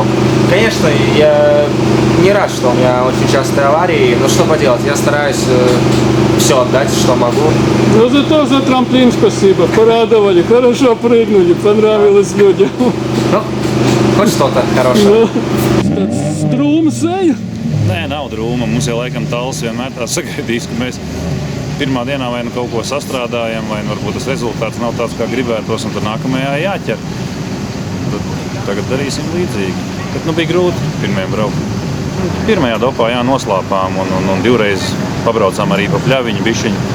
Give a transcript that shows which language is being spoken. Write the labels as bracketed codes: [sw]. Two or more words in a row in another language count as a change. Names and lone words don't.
[ru] Конечно, я не рад, что у меня очень частые аварии, но что поделать, я стараюсь все отдать, что могу. Но зато за трамплин спасибо, порадовали, хорошо прыгнули, понравилось людям. Nu, хоть что-то хорошее. [lv] Tāds drūms eja? Nē, nav drūma. Mums jau laikam tāls vienmēr tā sagaidīs, ka mēs pirmā dienā vai nu kaut ko sastrādājam, vai nu varbūt tas rezultāts nav tāds, kā gribētos, un tad nākamajā jāķer. Tagad darīsim līdzīgi. Bet nu bija grūti pirmajam braukt. Pirmajā dopā jā, noslāpām un divreiz pabraucām arī pa pļaviņu bišķiņu.